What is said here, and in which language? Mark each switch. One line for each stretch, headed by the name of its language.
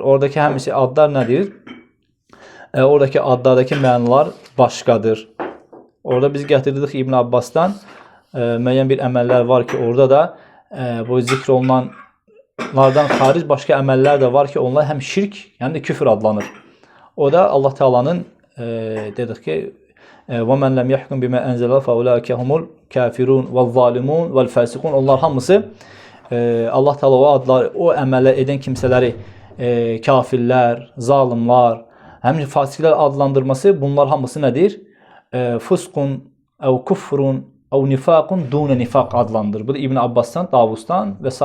Azerbaijani: Oradakı həmisi adlar nədir? Oradakı adlardakı mənalar başqadır. Orada biz gətirdik İbn Abbasdan müəyyən bir əməllər var ki, orada da bu zikr olunanlardan xaric başqa əməllər də var ki, onlar həm şirk, həm də küfür adlanır. O da Allah Taala'nın dedik ki,
Arabic: وَمَنْ لَمْ يَحْكُمْ بِمَا أَنْزَلَ فَاُولَٰئِكَ هُمُ الْكَافِرُونَ وَالظَّالِمُونَ وَالْفَاسِقُونَ.
Azerbaijani: Onlar hamısı Allah Taala o adlar, o əməllər edən kimsələri kafirlər, zalimlar, həmçinin fasiqlər adlandırması, bunlar hamısı nədir? Fusqun, əv kufrun, əv nifaqun, dune nifaq adlandırır. Bu da İbn Abbasdan, Davusdan və s.